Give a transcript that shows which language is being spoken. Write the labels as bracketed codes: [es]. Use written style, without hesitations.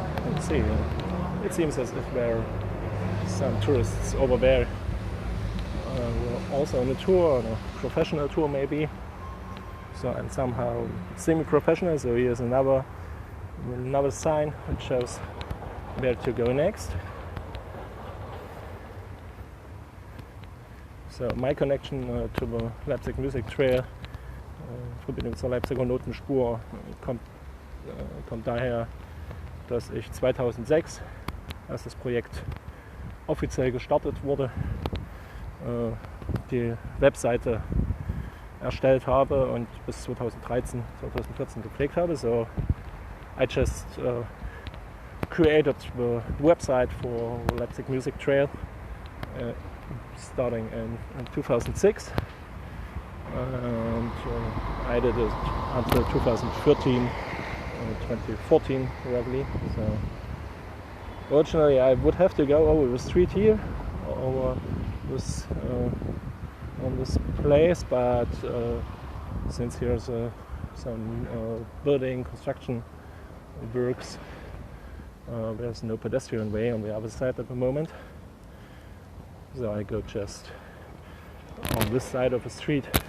[en] Let's see. It seems as if there are some tourists over there, also on a tour, on a professional tour maybe. So I'm somehow semi-professional. So here's another sign which shows where to go next. So my connection to the Leipzig Music Trail, [de] Verbindung zur Leipziger Notenspur, kommt daher, dass ich 2006, als das Projekt offiziell gestartet wurde, die Webseite erstellt habe und bis 2013, 2014 gepflegt habe. [en] So I just created the website for Leipzig Music Trail starting in 2006, and I did it until 2013, 2014 roughly. So originally I would have to go over the street here, over this on this place, but since here's some building construction works, there's no pedestrian way on the other side at the moment, so I go just on this side of the street.